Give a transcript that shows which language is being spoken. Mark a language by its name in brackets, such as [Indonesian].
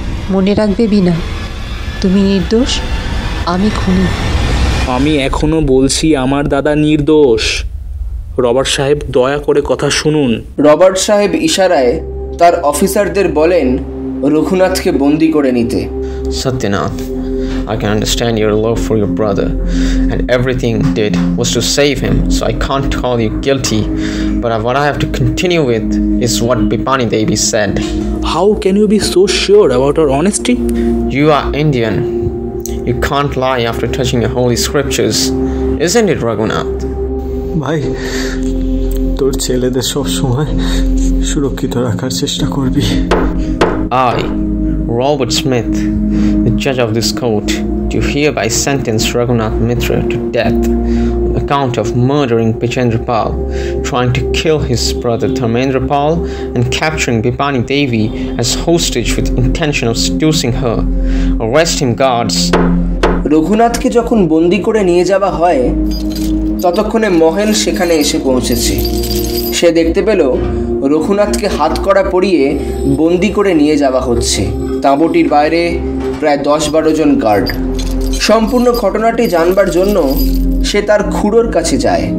[Bangla] মনে রাখবে বিনা, তুমি নির্দোষ, আমি খুনি। আমি এখনো বলছি আমার দাদা নির্দোষ। রবার্ট সাহেব দয়া করে কথা শুনুন। রবার্ট সাহেব ইশারায় তার অফিসারদের বলেন রঘুনাথকে বন্দি করে নিতে। [English] Satyanath, I can understand your love for your brother, and everything you did was to save him, so I can't call you guilty. But what I have to continue with is what Bipani Devi said. How can you be so sure about our honesty? You are Indian. You can't lie after touching the holy scriptures, isn't it, Raghunath? [Bangla] ভাই, তোর ছেলেদের সব সময় সুরক্ষিত রাখার চেষ্টা করবি। [English] I, Robert Smith, the judge of this court, do hereby sentence Raghunath Mitra to death on account of murdering Bichendra Pal, trying to kill his brother Dharmendra Pal, and capturing Bipani Devi as hostage with intention of seducing her. Arrest him, guards. [Bangla] রঘুনাথকে যখন বন্দি করে নিয়ে যাওয়া হয় ততক্ষণে মহেল সেখানে এসে পৌঁছেছে। সে দেখতে পেল রঘুনাথকে হাতকড়া পরিয়ে বন্দি করে নিয়ে যাওয়া হচ্ছে। তাঁবুটির বাইরে প্রায় 10-12 জন গার্ড। সম্পূর্ণ ঘটনাটি জানবার জন্য সে তার খুড়োর কাছে যায়।